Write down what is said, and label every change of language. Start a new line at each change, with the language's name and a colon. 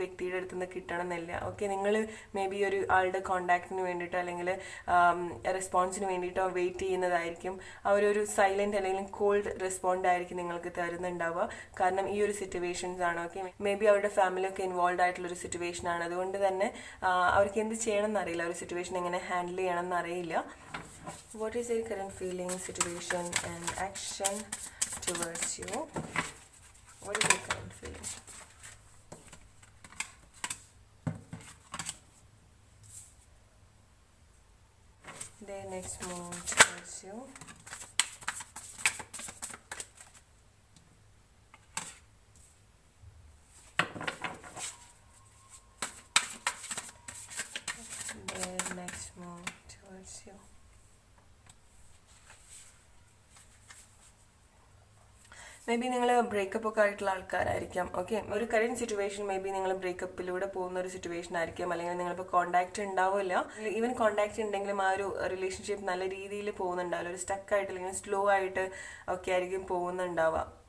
Malayalam: വ്യക്തിയുടെ അടുത്ത് നിന്ന് കിട്ടണമെന്നില്ല. ഓക്കെ, നിങ്ങൾ മേ ബി ഒരു ആളുടെ കോണ്ടാക്റ്റിന് വേണ്ടിയിട്ടോ അല്ലെങ്കിൽ റെസ്പോൺസിന് വേണ്ടിയിട്ടോ വെയിറ്റ് ചെയ്യുന്നതായിരിക്കും. അവരൊരു സൈലന്റ് അല്ലെങ്കിൽ കോൾഡ് റെസ്പോണ്ട് ആയിരിക്കും നിങ്ങൾക്ക് തരുന്നുണ്ടാവുക. കാരണം ഈ ഒരു സിറ്റുവേഷൻസ് ആണ്. ഓക്കെ, മേ ബി അവരുടെ ഫാമിലിയൊക്കെ ഇൻവോൾവ് ആയിട്ടുള്ളൊരു സിറ്റുവേഷൻ ആണ്. അതുകൊണ്ട് തന്നെ അവർക്ക് എന്ത് ചെയ്യണം എന്നറിയില്ല, ഒരു സിറ്റുവേഷൻ എങ്ങനെ ഹാൻഡിൽ ചെയ്യണം എന്നറിയില്ല.
English: What is your current feeling, situation and action towards you? What is your current feeling? Their next move towards you. Their next move towards you.
Malayalam: May be നിങ്ങൾ ബ്രേക്കപ്പ് ഒക്കെ ആയിട്ടുള്ള ആൾക്കാരായിരിക്കാം. ഓക്കെ, ഒരു current situation may be നിങ്ങൾ ബ്രേക്കപ്പിലൂടെ പോകുന്ന ഒരു situation ആയിരിക്കാം. അല്ലെങ്കിൽ നിങ്ങളിപ്പോൾ കോണ്ടാക്ട് ഉണ്ടാവില്ല, ഈവൻ കോണ്ടാക്ട് ഉണ്ടെങ്കിലും ആ ഒരു റിലേഷൻഷിപ്പ് നല്ല രീതിയിൽ പോകുന്നുണ്ടാവില്ല, ഒരു സ്റ്റക്ക് ആയിട്ട് അല്ലെങ്കിൽ സ്ലോ ആയിട്ട് ഒക്കെ ആയിരിക്കും പോകുന്നുണ്ടാവുക.